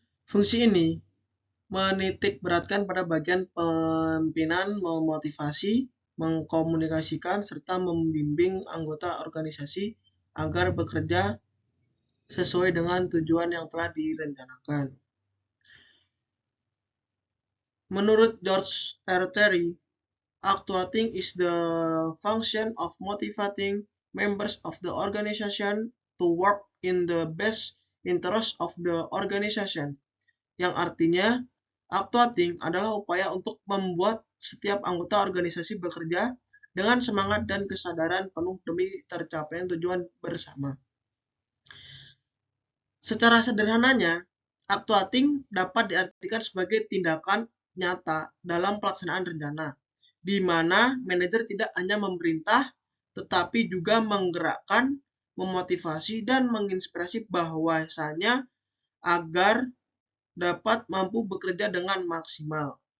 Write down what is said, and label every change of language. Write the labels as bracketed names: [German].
[Indonesian] Fungsi ini menitik beratkan pada bagian pimpinan memotivasi, mengkomunikasikan, serta membimbing anggota organisasi agar bekerja sesuai dengan tujuan yang telah direncanakan. Menurut George R. [English] Terry, actuating is the function of motivating members of the organization to work in the best interest of the organization. [Indonesian] Yang artinya, actuating adalah upaya untuk membuat setiap anggota organisasi bekerja dengan semangat dan kesadaran penuh demi tercapaian tujuan bersama. Secara sederhananya, actuating dapat diartikan sebagai tindakan nyata dalam pelaksanaan rencana, di mana manajer tidak hanya memerintah, tetapi juga menggerakkan, memotivasi, dan menginspirasi bahwasanya agar dapat mampu bekerja dengan maksimal.